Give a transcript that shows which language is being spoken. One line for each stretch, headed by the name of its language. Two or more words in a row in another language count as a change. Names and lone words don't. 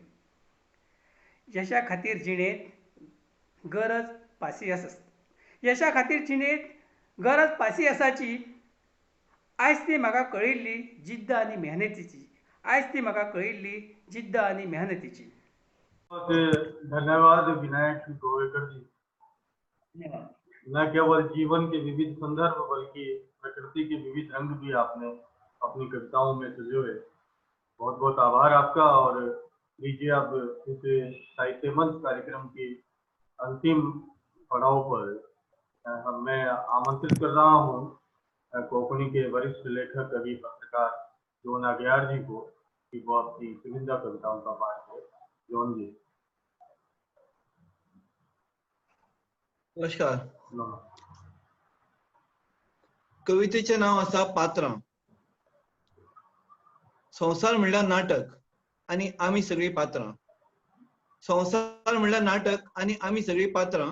Konkani: यशा खातीर जिणेंत गरज पासियेंस आसता, यशा खातीर जिणेंत गरज पासियेंसाची. आयज ती म्हाका कळिल्ली जिद्द आनी मेहनतीची, आयज ती म्हाका कळिल्ली जिद्द आनी मेहनतीची.
Hindi: धन्यवाद विनायक गोवेकर जी। न केवल जीवन के विविध संदर्भ बल्कि प्रकृति के विविध रंग भी आपने अपनी कविताओं में सजोए। बहुत बहुत आभार आपका। और लीजिए अब इस साहित्य मंच कार्यक्रम के अंतिम पड़ाव पर मैं आमंत्रित कर रहा हूँ कोंकणी के वरिष्ठ लेखक कवि पत्रकार जोन अग्यार जी को कि वो अपनी चुनिंदा कविताओं का पाठ है। जोन जी
Konkani: नमस्कार। कवितेचे नाव आसा पात्रां। संसार म्हणल्यार नाटक आणि आम्ही सगळी पात्रां। संसार म्हणल्यार नाटक आणि आम्ही सगळी पात्रां।